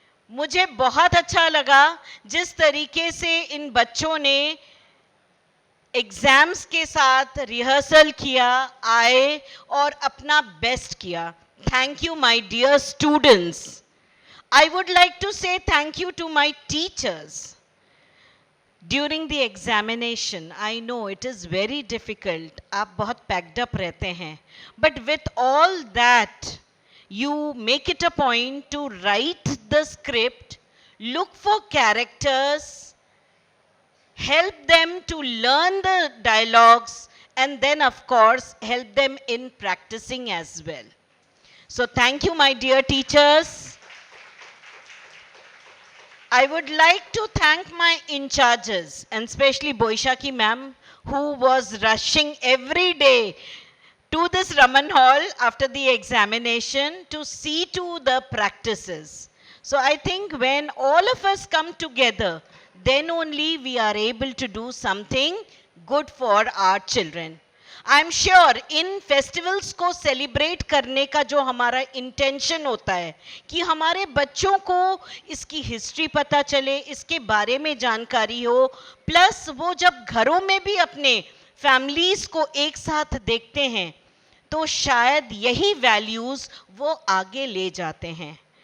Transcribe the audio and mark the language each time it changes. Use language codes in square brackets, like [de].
[hi] मुझे बहुत अच्छा लगा जिस तरीके से इन बच्चों ने एग्जाम्स के साथ रिहर्सल किया, आए और अपना बेस्ट किया। [en] Thank you my dear students. I would like to say thank you to my teachers. During the examination, I know it is very difficult. [hi] आप बहुत [en] packed up [hi] रहते हैं. [en] But with all that, you make it a point to write the script, look for characters, help them to learn the dialogues, and then of course help them in practicing as well. So thank you, my dear teachers. I would like to thank my in charges, and especially Boishaki ma'am, who was rushing every day to this Raman Hall after the examination to see to the practices. So I think when all of us come together, then only we are able to do something good for our children. I am sure [hi] in festivals को celebrate करने का जो हमारा intention होता है कि हमारे बच्चों को इसकी हिस्ट्री पता चले, इसके बारे में जानकारी हो, प्लस वो जब घरों में भी अपने फैमिलीज को एक साथ देखते हैं तो शायद यही वैल्यूज वो आगे ले जाते हैं।